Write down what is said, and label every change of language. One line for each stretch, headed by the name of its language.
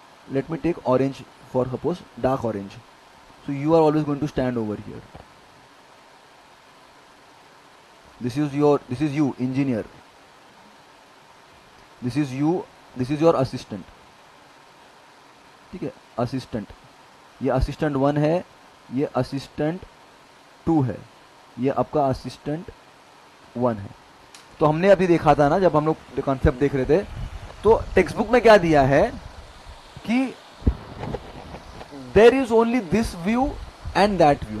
English: Let me take orange for suppose, dark orange. So you are always going to stand over here. this is you engineer, this is your assistant.
Hindi: ठीक है, assistant. ये assistant 1 है, ये assistant 2 है, ये आपका assistant 1 है. तो हमने अभी देखा था ना जब हम लोग कॉन्सेप्ट देख रहे थे, तो टेक्स्ट बुक में क्या दिया है कि
English: There is only this view and that view.